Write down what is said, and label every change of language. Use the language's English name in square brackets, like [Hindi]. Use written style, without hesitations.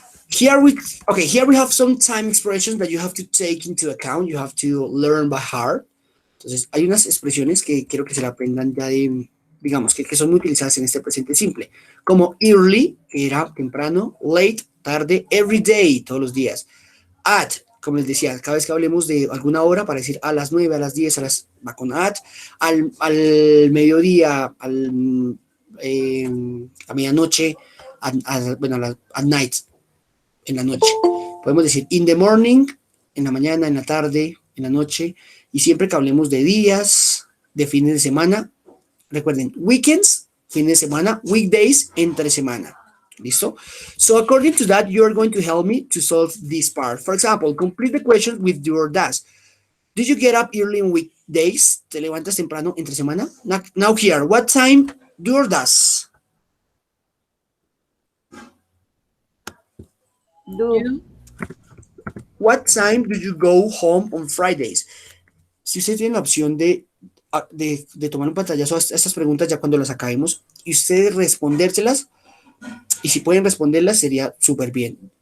[English] Here we have some time expressions that you have to take into account. You have to learn by heart. [Spanish] Entonces, hay unas expresiones que quiero que se la aprendan ya de, digamos, que son muy utilizadas en este presente simple, como early, que era temprano, late, tarde, [English] every day, [Spanish] todos los días, at, como les decía, cada vez que hablemos de alguna hora, para decir a las 9, a las 10, va con at, al mediodía, a medianoche, [English] at night, [Spanish] en la noche. Podemos decir [English] in the morning, [Spanish] en la mañana, en la tarde, en la noche, y siempre que hablemos de días, de fines de semana, recuerden, weekends, fines de semana, weekdays, entre semana. ¿Listo? [English] So according to that, you're going to help me to solve this part. For example, complete the question with your does. Do you get up early on weekdays? [Spanish] ¿Te levantas temprano entre semana? [English] Now here, what time do or does? Do. What time do you go home on Fridays? [Spanish] Si usted tiene la opción de tomar un pantallazo a estas preguntas ya cuando las acabemos y ustedes respondérselas, y si pueden responderlas sería súper bien.